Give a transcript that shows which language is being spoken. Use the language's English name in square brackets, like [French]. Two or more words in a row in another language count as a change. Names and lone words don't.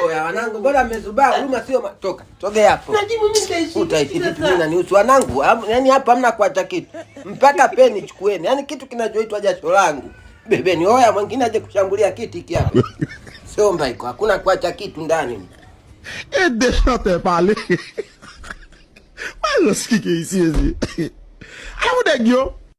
[Swahili] Oya wanangu bora mmezubaa huruma sio toka. Sogea hapo. Najibu mimi nitaishi. Utaishi vipi mimi na nihusu wanangu? Yaani hapa hamna kuacha kitu. Mpaka peni chukueni. Yaani kitu kinachoitwa jasho langu. Bebeni oya mwingine aje kushambulia kiti hiki hapa. Somba iko hakuna kuacha kitu ndani. [Portuguese] Deixa eu [French] te parler. [Portuguese] Mas o que é isso? Aí o neguinho